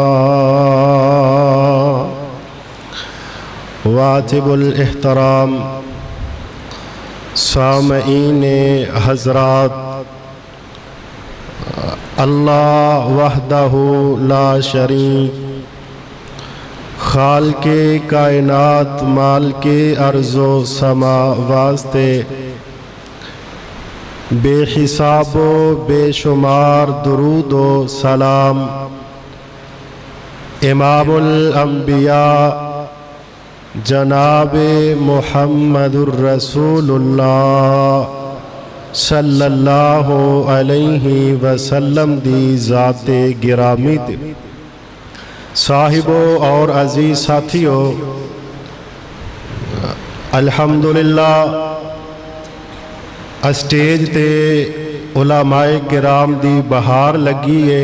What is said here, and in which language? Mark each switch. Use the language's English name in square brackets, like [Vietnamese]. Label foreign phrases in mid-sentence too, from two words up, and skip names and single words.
[Urdu] واجب الاحترام سامعین حضرات, [Arabic] الله وحده لا شريك [Urdu] خالقِ کائنات مالکِ ارض و سما واسطے بے حساب و بے شمار درود و سلام امام الانبیاء [Punjabi] جنابِ محمد رسول اللہ [Arabic] صلى الله عليه وسلم [Punjabi] دی ذاتِ گرامی تے صاحبو اور عزیز ساتھیوں، الحمدللہ سٹیج تے علمائے کرام دی بہار لگی ہے.